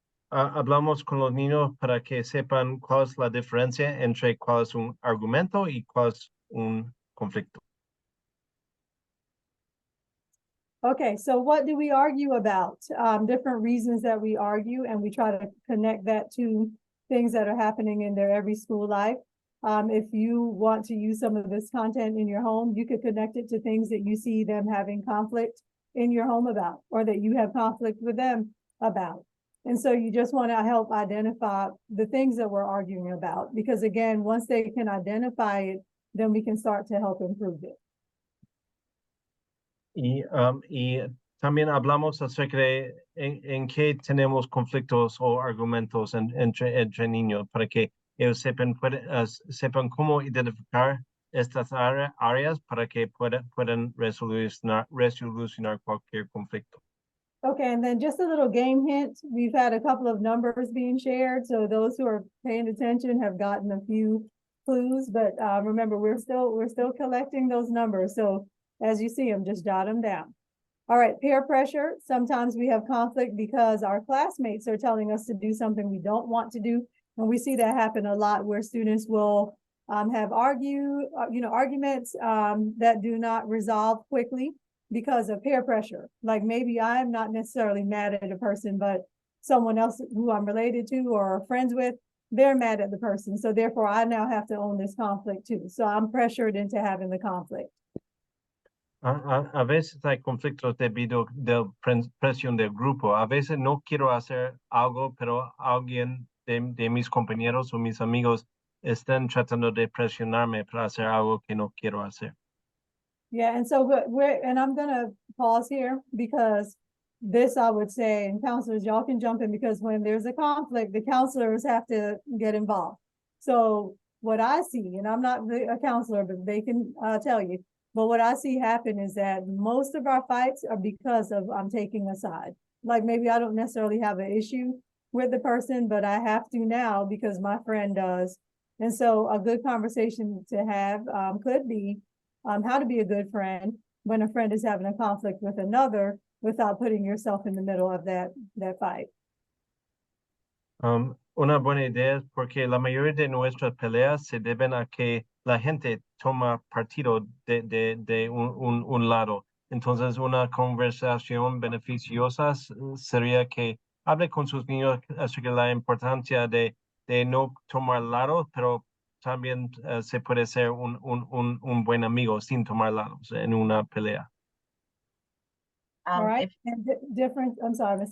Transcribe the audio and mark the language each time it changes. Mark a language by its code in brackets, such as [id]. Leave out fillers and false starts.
[es] Hablamos con los niños para que sepan cuál es la diferencia entre cuál es un argumento y cuál es un conflicto. [en] Okay, so what do we argue about? Different reasons that we argue, and we try to connect that to things that are happening in their every school life. If you want to use some of this content in your home, you could connect it to things that you see them having conflict in your home about, or that you have conflict with them about. And so you just want to help identify the things that we're arguing about, because again, once they can identify it, then we can start to help improve it. [es] Y también hablamos acerca de en qué tenemos conflictos o argumentos entre niños para que ellos sepan cómo identificar estas áreas para que puedan resolucionar cualquier conflicto. [en] Okay, and then just a little game hint. We've had a couple of numbers being shared, so those who are paying attention have gotten a few clues, but remember, we're still collecting those numbers. So as you see them, just jot them down. All right, peer pressure. Sometimes we have conflict because our classmates are telling us to do something we don't want to do. And we see that happen a lot where students will have arguments that do not resolve quickly because of peer pressure. Like maybe I'm not necessarily mad at a person, but someone else who I'm related to or friends with, they're mad at the person. So therefore I now have to own this conflict too. So I'm pressured into having the conflict. [es] A veces hay conflictos debido de presión del grupo. A veces no quiero hacer algo, pero alguien de mis compañeros o mis amigos están tratando de presionarme para hacer algo que no quiero hacer. [en] Yeah, and so and I'm gonna pause here because this I would say, and counselors, y'all can jump in because when there's a conflict, the counselors have to get involved. So what I see, and I'm not a counselor, but they can tell you, but what I see happen is that most of our fights are because of I'm taking a side. Like maybe I don't necessarily have an issue with the person, but I have to now because my friend does. And so a good conversation to have could be how to be a good friend when a friend is having a conflict with another without putting yourself in the middle of that fight. [es] Una buena idea es porque la mayoría de nuestras peleas se deben a que la gente toma partido de un lado. Entonces, una conversación beneficiosa sería que hable con sus niños acerca de la importancia de no tomar lado, pero también se puede ser un buen amigo sin tomar lados en una pelea. [en] All right, and different, I'm sorry, Ms.